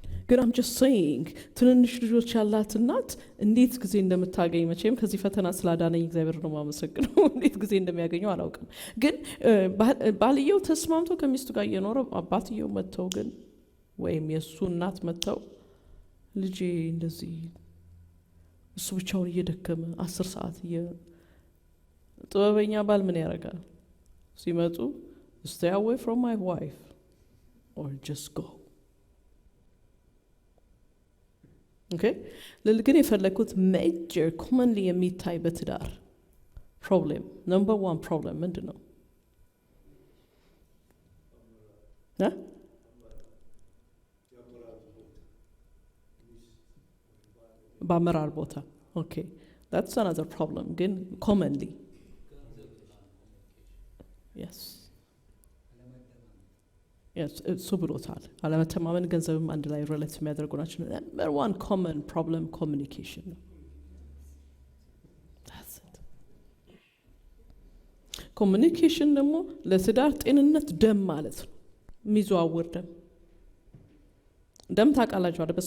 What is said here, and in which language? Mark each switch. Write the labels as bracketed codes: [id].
[am] ግን I'm just saying ትንንሽ ልጆች ያላት እናት እንዴት ጊዜ እንደምታገኝ መቼም ከዚህ ፈተና ስላዳነኝ እግዚአብሔር ነው ማመሰግነው። እንዴት ጊዜ እንደሚያገኘው አላውቅም። ግን ባልየው ተስማምቶ ከሚስቱ ጋር እየኖረ አባትየው መተው ግን ወይም የሱ እናት መተው ልጄ እንደዚህ እሱ ብቻውን እየደከመ 10 ሰዓት ጥበበኛ ባል ምን ያደርጋል? [en] ሲመጡ stay away from my wife or just go. Okay? [am] ለልግን የፈለኩት ሜጀር ኮመንሊ የሚታይ በትዳር ፕሮብሌም ነምበር 1 ፕሮብሌም ምንድን ነው? [en] በአመራር ቦታ ኦኬ that's another problem ግን commonly yes [am] እሱ ብሎታል። አለመተማመን ገንዘብም አንድ ላይ ሪሌት የሚያደርጉ ናቸው። ነምበር ዋን ኮመን ፕሮብለም ኮሚኒኬሽን ነው። ኮሚኒኬሽን ደግሞ ለትዳር ጤንነት ደም ማለት ነው። የሚዘዋወር ደም ታውቃላችሁ አይደል?